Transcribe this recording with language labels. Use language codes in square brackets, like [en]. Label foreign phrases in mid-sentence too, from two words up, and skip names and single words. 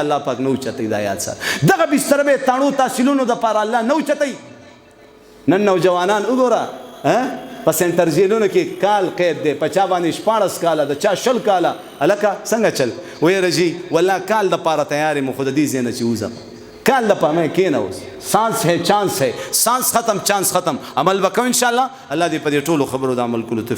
[ps] الله پاک نه اوچتوي دا یاد سره دغه بستره به تاڼو تحصیلونو دپاره الله نه اوچتوي نن نوجوانان وګوره په سنټر جیلونو کې کال قید دی په چا باندې 14 کاله د چا 20 کاله هلکه څنګه چل ویره جي والله کال دپاره تیار یم خو د دې ځای نه چې وځم کال دپاره میں کښېنه اوس [ur] سانس ہے چانس ہے سانس ختم چانس ختم [ps] عمل به کوو انشاءالله الله دې په دې ټولو خبرو د عمل کولو